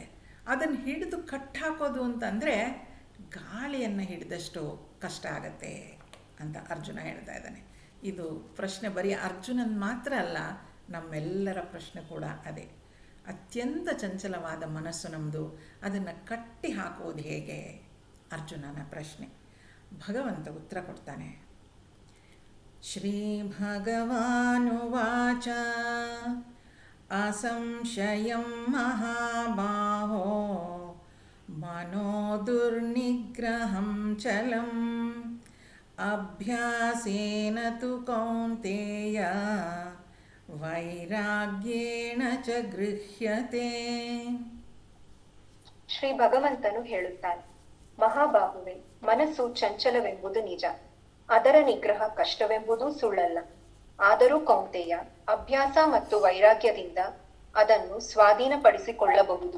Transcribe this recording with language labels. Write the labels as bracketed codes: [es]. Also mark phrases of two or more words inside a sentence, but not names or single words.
[kn] ಅದನ್ನು ಹಿಡಿದು ಕಟ್ಟಾಕೋದು ಅಂತಂದರೆ ಗಾಳಿಯನ್ನು ಹಿಡಿದಷ್ಟು ಕಷ್ಟ ಆಗತ್ತೆ ಅಂತ ಅರ್ಜುನ ಹೇಳ್ತಾ ಇದ್ದಾನೆ. ಇದು ಪ್ರಶ್ನೆ ಬರೀ ಅರ್ಜುನನ್ ಮಾತ್ರ ಅಲ್ಲ, ನಮ್ಮೆಲ್ಲರ ಪ್ರಶ್ನೆ ಕೂಡ ಅದೇ. ಅತ್ಯಂತ ಚಂಚಲವಾದ ಮನಸ್ಸು ನಮ್ಮದು, ಅದನ್ನು ಕಟ್ಟಿ ಹಾಕುವುದು ಹೇಗೆ? ಅರ್ಜುನನ ಪ್ರಶ್ನೆ. ಭಗವಂತ ಉತ್ತರ ಕೊಡ್ತಾನೆ. [sa] ಶ್ರೀ ಭಗವಾನುವಾಚ ಅಸಂಶಯಂ ಮಹಾಬಾಹೋ ಮನೋ ದುರ್ನಿಗ್ರಹಂ ಚಲಂ ಅಭ್ಯಾಸೇನ ತು ಕೌಂತೇಯ ವೈರಾಗ್ಯೇಣ ಚ ಗೃಹ್ಯತೆ. [kn] ಶ್ರೀ ಭಗವಂತನು ಹೇಳುತ್ತಾನೆ, ಮಹಾಬಾಹುವೆ, ಮನಸ್ಸು ಚಂಚಲವೆಂಬುದು ನಿಜ, ಅದರ ನಿಗ್ರಹ ಕಷ್ಟವೆಂಬುದು ಸುಳ್ಳಲ್ಲ. ಆದರೂ ಕೌಂತೆಯ, ಅಭ್ಯಾಸ ಮತ್ತು ವೈರಾಗ್ಯದಿಂದ ಅದನ್ನು ಸ್ವಾಧೀನಪಡಿಸಿಕೊಳ್ಳಬಹುದು.